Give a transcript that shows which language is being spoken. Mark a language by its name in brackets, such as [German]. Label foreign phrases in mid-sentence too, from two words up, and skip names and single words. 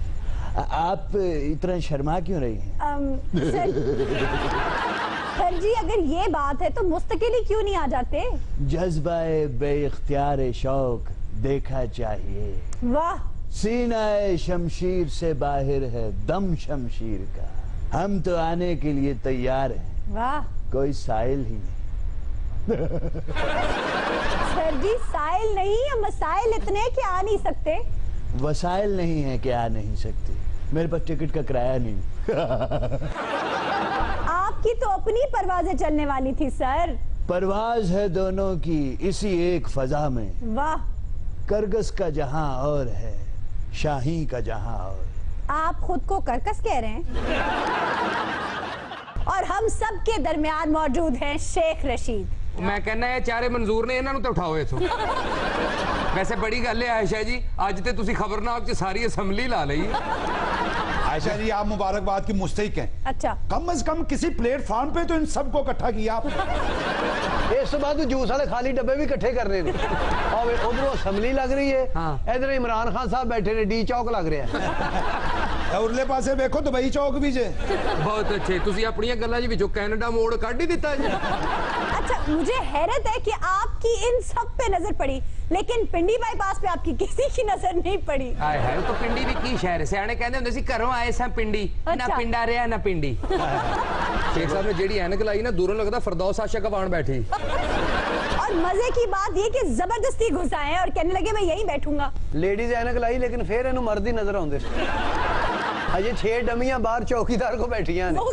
[Urdu] آپ اتنا شرما کیوں رہی ہیں? سر جی اگر یہ بات ہے تو مستقل ہی کیوں نہیں آ جاتے? جذبۂ بے اختیار شوق دیکھا چاہیے. वाह। سینۂ شمشیر سے باہر ہے دم شمشیر کا. ہم تو آنے کے لیے تیار ہیں، واہ کوئی سائل ہی نہیں۔ سر جی سائل نہیں ہے، مسائل اتنے کہ آ نہیں سکتے۔ وسائل نہیں ہیں کہ آ نہیں سکتے، میرے پاس ٹکٹ کا کرایہ نہیں۔ آپ کی تو اپنی پروازیں چلنے والی تھی سر۔ پرواز ہے دونوں کی اسی ایک فضا میں، واہ، کرگس کا جہاں اور ہے، شاہی کا جہاں اور۔ آپ خود کو کرکس کہہ رہے ہیں؟ اور ہم سب کے درمیان موجود ہیں شیخ رشید۔ [Punjabi] میں کہنا ہے چارے منظور نے انہوں تو اٹھاؤ اتوں۔ ویسے بڑی گل ہے عائشہ جی، اج تے تسی خبرناک چ ساری اسمبلی لا لئی۔ [Urdu] عائشہ جی آپ مبارکباد کی مستحق ہیں۔ اچھا، کم از کم کسی پلیٹ فارم پہ تو ان سب کو اکٹھا کیا آپ نے۔ [Punjabi] اس تو بعد جوس والے خالی ڈبے بھی کٹھے کرنے نے، [Urdu] اور ادھر اسمبلی لگ رہی ہے، [Punjabi] ادھر عمران خان صاحب بیٹھے نے، ڈی چوک لگ رہا ہے، ارلے پاسے دیکھو دبئی چوک بھی جے۔ بہت اچھے، تسی اپنی گلاں جی وچوں کینیڈا موڑ کڈ ہی دتا جی۔ [Urdu] اچھا مجھے حیرت ہے کہ آپ کی ان سب پہ نظر پڑی لیکن پنڈی بائی پاس پہ آپ کی کسی کی نظر نہیں پڑی۔ [Punjabi] آئے ہائے تو پنڈی بھی کی شہر ہے، سیانے کہندے ہوندے سی گھروں آئے سا پنڈی، نہ پنڈا رہیا نہ پنڈی۔ شیخ صاحب نے جیڑی اینک لائی نا دوروں لگدا فردوس عاشق وان بیٹھی۔ [Urdu] اور مزے کی بات یہ کہ زبردستی گھس آئے اور کہنے لگے میں یہیں بیٹھوں گا۔ [Punjabi] لیڈیز اینک لائی لیکن پھر انہوں مرد ہی نظر آندے، اجے 6 ڈمیاں باہر چوکیدار کو بیٹھیاں نے،